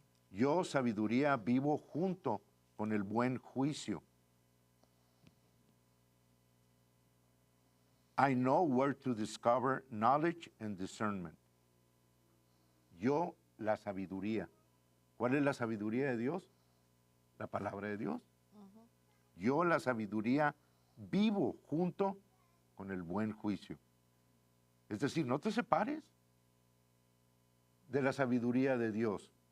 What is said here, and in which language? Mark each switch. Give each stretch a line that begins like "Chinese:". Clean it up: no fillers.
Spanish: Yo, sabiduría, vivo junto con el buen juicio.
English: I know where to discover knowledge and discernment.
Spanish: Yo, la sabiduría. ¿Cuál es la sabiduría de Dios? La palabra de Dios. Yo, la sabiduría, vivo junto con el buen juicio. Es decir, no te separes de la sabiduría de Dios.